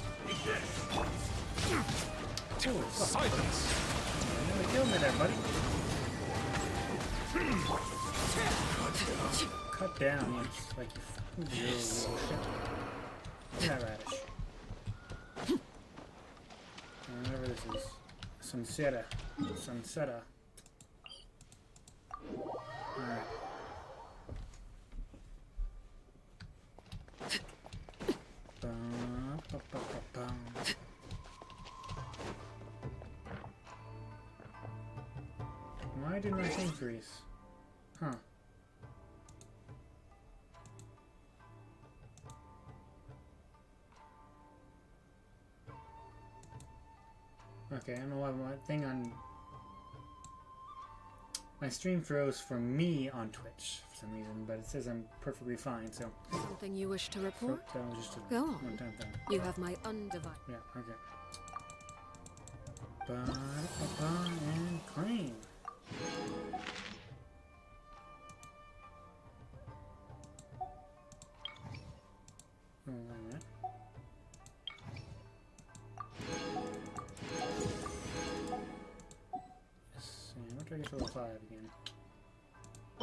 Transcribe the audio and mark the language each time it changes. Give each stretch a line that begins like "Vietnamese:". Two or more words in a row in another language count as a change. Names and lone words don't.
English: Holy fuck. Silence. You nearly killed me there, buddy. Cut down. It's like you fucking little shit. Yeah, radish. Whatever this is. Sunseta. Sunseta. Alright. Ba-ba-ba-ba-bum. Why did my thing freeze? Huh. Okay, I don't know why my thing on my stream froze for me on Twitch for some reason, but it says I'm perfectly fine, so Something you wish to so report? that was just a Go on. one-time thing. You have my undivided. Yeah, okay. Ba-da-ba-ba and claim. Oh, wait a minute. What do I get for level 5 again?